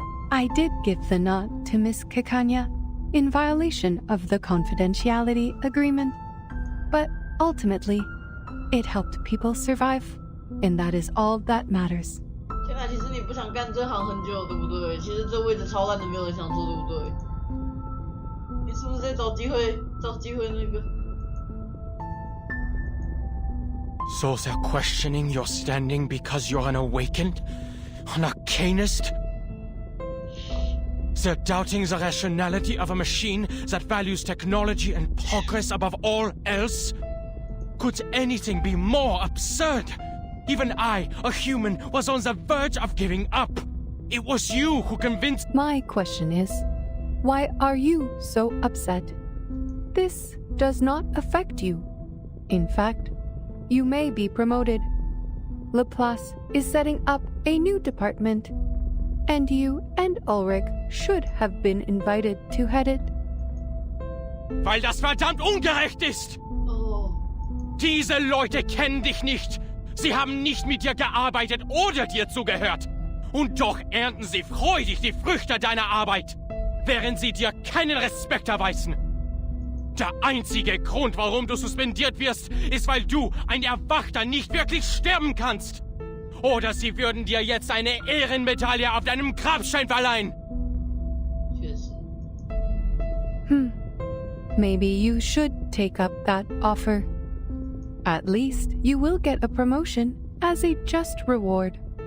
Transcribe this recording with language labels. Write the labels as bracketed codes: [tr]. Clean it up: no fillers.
[en] I did give the nod to Miss Kikanya in violation of the confidentiality agreement, but ultimately, it helped people survive, and that is all that matters. [zh] 天哪，其实你不想干这行很久，对不对？其实这位置超烂的，没有人想做，对不对？你是不是在找机会那个 [en] So they're questioning your standing because you're an awakened? An arcanist? They're doubting the rationality of a machine that values technology and progress above all else? Could anything be more absurd? Even I, a human, was on the verge of giving up. It was you who convinced— My question is, why are you so upset? This does not affect you. In fact, you may be promoted. Laplace is setting up a new department, and you and Ulrich should have been invited to head it. [de] Weil das verdammt ungerecht ist! Diese Leute kennen dich nicht. Sie haben nicht mit dir gearbeitet oder dir zugehört. Und doch ernten sie freudig die Früchte deiner Arbeit, während sie dir keinen Respekt erweisen. Der einzige Grund, warum du suspendiert wirst, ist, weil du, ein Erwachter, nicht wirklich sterben kannst. Oder sie würden dir jetzt eine Ehrenmedaille auf deinem Grabstein verleihen. [en] Maybe you should take up that offer. At least you will get a promotion as a just reward.